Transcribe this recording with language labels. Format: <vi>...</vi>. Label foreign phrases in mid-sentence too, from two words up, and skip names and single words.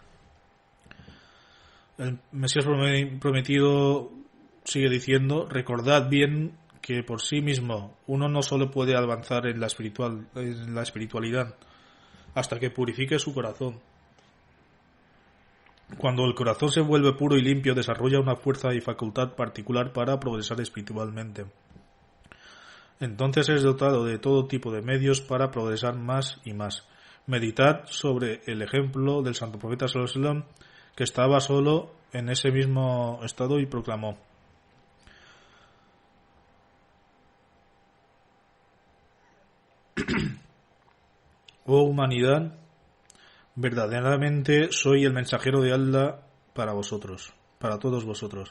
<es>El Mesías prometido sigue diciendo: recordad bien que por sí mismo uno no solo puede avanzar en la espiritualidad hasta que purifique su corazón. Cuando el corazón se vuelve puro y limpio, desarrolla una fuerza y facultad particular para progresar espiritualmente. Entonces es dotado de todo tipo de medios para progresar más y más. Meditad sobre el ejemplo del santo profeta</es> <ar>صلى الله عليه وسلم,</ar> <es>que estaba solo en ese mismo estado y proclamó: Oh humanidad, verdaderamente soy el mensajero de Allah para vosotros, para todos vosotros.</es>